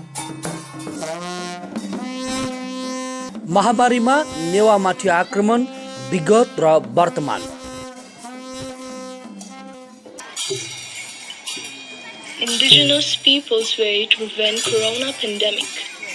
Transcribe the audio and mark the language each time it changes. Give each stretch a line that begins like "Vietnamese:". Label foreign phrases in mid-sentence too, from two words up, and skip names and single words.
Nepali: महामारीमा नेवामाथि आक्रमण विगत र वर्तमान।
English: Indigenous peoples way to prevent corona pandemic.